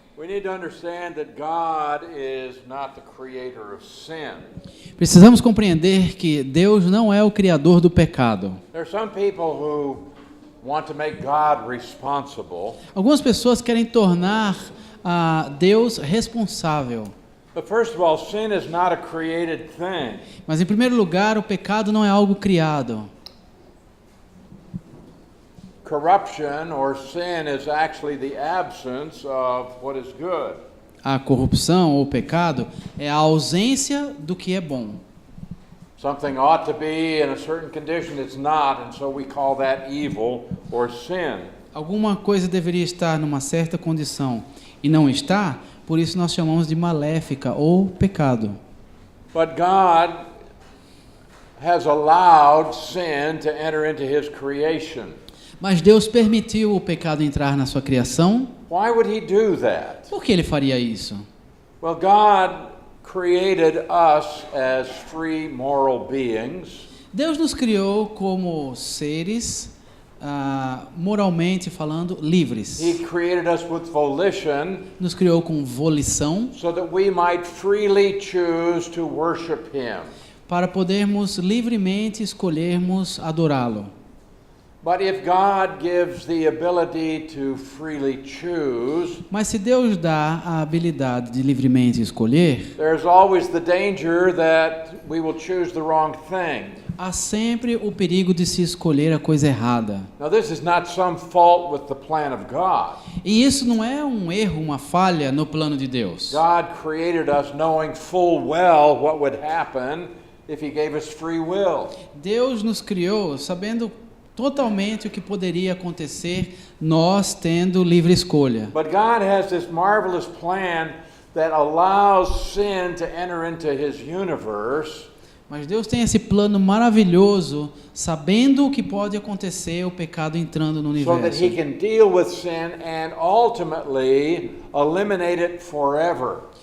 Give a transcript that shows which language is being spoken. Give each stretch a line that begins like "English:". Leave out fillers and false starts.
English: We need to understand that God is not the creator of sin.
Portuguese: Precisamos compreender que Deus não é o criador do pecado.
English: There are some people who want to make God responsible.
Portuguese: Algumas pessoas querem tornar Deus responsável.
English: But first of all, sin is not a created thing.
Portuguese: Mas em primeiro lugar, o pecado não é algo criado.
English: Corruption or sin is actually the absence of what is good.
Portuguese: A corrupção ou o pecado é a ausência do que é bom.
English: Something ought to be in a certain condition, it's not, and so we call that evil or sin.
Portuguese: Alguma coisa deveria estar numa certa condição e não está, por isso nós chamamos de maléfica ou pecado.
English: But God has allowed sin to enter into his creation.
Portuguese: Mas Deus permitiu o pecado entrar na sua criação.
English: Why would he do that?
Portuguese: Por que ele faria isso?
English: Well, God created us as free moral beings.
Portuguese: Deus nos criou como seres, moralmente falando, livres.
English: He created us with volition
Portuguese: Nos criou com volição
English: so that we might freely choose to worship him.
Portuguese: para podermos livremente escolhermos adorá-lo.
English: But if God gives the ability to freely choose,
Portuguese: Mas se Deus dá a habilidade de livremente escolher,
English: there's always the danger that we will choose the wrong thing.
Portuguese: há sempre o perigo de se escolher a coisa errada.
English: Now, this is not some fault with the plan of God.
Portuguese: E isso não é um erro, uma falha no plano de Deus.
English: God created us knowing full well what would happen if he gave us free will.
Portuguese: Deus nos criou sabendo totalmente o que poderia acontecer nós tendo livre escolha.
English: But God has this marvelous plan that allows sin to enter into his universe.
Portuguese: Mas Deus tem esse plano maravilhoso, sabendo o que pode acontecer o pecado entrando no
English: So that
Portuguese: universo,
English: he can deal with sin and ultimately eliminate it forever.